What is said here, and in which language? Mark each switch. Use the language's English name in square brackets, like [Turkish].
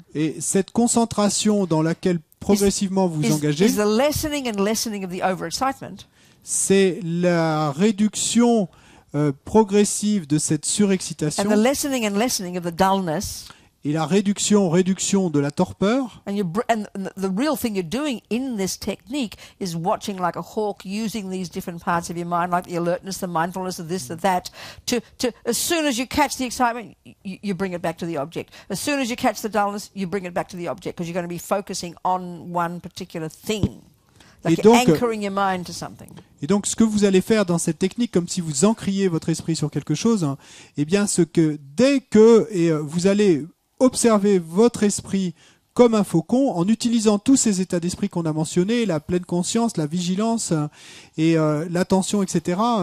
[French] Et cette concentration dans laquelle progressivement vous vous engagez, [English] is the lessening and lessening of the overexcitement. [French] c'est la réduction progressive de cette [English] And the [French] surexcitation [English] lessening and lessening of the dullness. [French] et la réduction de la torpeur. [English] And the real thing you're doing in this technique is watching like a hawk, using these different parts of your mind, like the alertness, the mindfulness of this, of that, to as soon as you catch the excitement, you bring it back to the object. As soon as you catch the dullness, you bring it back to the object, because you're going to be focusing on one particular thing. Like you're anchoring your mind to something. [French] Et donc, ce que vous allez faire dans cette technique, comme si vous ancriez votre esprit sur quelque chose, hein, eh bien, dès que vous allez observer votre esprit comme un faucon, en utilisant tous ces états d'esprit qu'on a mentionnés, la pleine conscience, la vigilance et l'attention, etc.